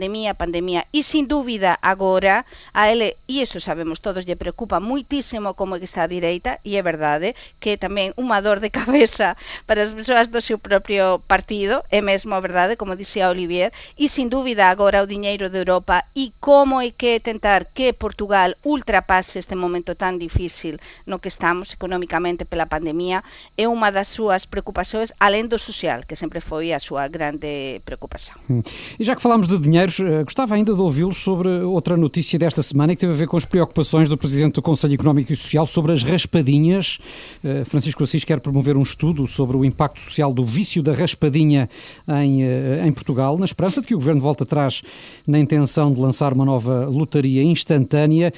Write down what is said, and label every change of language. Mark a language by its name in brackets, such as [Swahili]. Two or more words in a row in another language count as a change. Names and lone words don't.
[Galician] e sin dúbida agora a ele, e isto sabemos todos, lle preocupa muitísimo como que está a direita, e é verdade que é tamén unha dor de cabeza para as persoas do seu propio partido, é mesmo verdade, como dixía Olivier, e sin dúbida agora o diñeiro de Europa e como é que tentar que Portugal ultrapase este momento tan difícil no que estamos económicamente pela pandemia é unha das súas preocupacións, além do social, que sempre foi a súa grande preocupação. [Portuguese] E já que falámos de dinheiros, gostava ainda de ouvi-los sobre outra notícia desta semana que teve a ver com as preocupações do Presidente do Conselho Económico e Social sobre as raspadinhas. Francisco Assis quer promover um estudo sobre o impacto social do vício da raspadinha em Portugal, na esperança de que o Governo volte atrás na intenção de lançar uma nova lotaria instantânea.